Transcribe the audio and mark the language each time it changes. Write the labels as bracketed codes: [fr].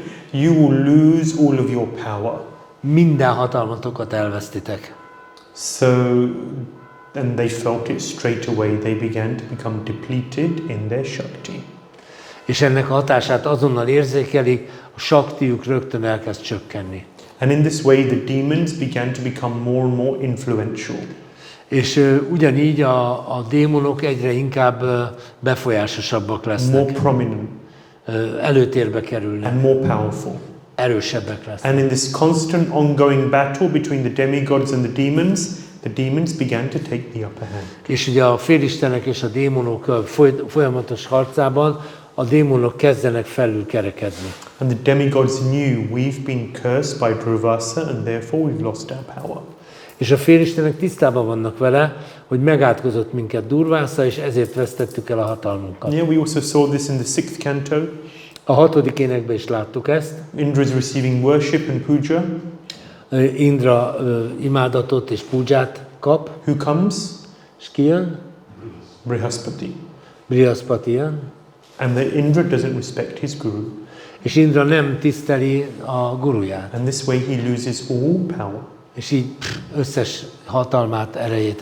[en] You will lose all of your power. [hu] Minden hatalmatokat elvesztitek. [en] So, and they felt it straight away. They began to become depleted in their Shakti. [hu] És ennek a hatását azonnal érzékelik, a saktiuk rögtön elkezd csökkenni. [en] And in this way, the demons began to become more and more influential. [hu] És ugyanígy a démonok egyre inkább befolyásosabbak [en] More [hu] lesznek, [en] prominent [hu] előtérbe kerülnek, [en] and more powerful. [hu] erősebbek lesznek. [en] And in this constant ongoing battle between the demigods and the demons began to take the upper hand. [hu] És ugye a félistenek és a démonok folyamatos harcában a démonok kezdenek felülkerekedni. [en] And the demigods knew we've been cursed by Durvasa and therefore we've lost our power. [hu] És a félistenek tisztában vannak vele, hogy megátkozott minket Durvasa, és ezért vesztettük el a hatalmunkat. [en] Yeah, we also saw this in the 6th canto. [hu] A 6. énekben is láttuk ezt. [en] Indra is receiving worship and puja. [hu] Indra imádatot és púdzsát kap. [en] Who comes? [hu] És ki jön? [en] Brihaspati. [hu] Brihaspati jön. [en] And the Indra doesn't respect his guru. [hu] És Indra nem tiszteli a guruját. [en] And this way he loses all power. [hu] És így összes hatalmát, erejét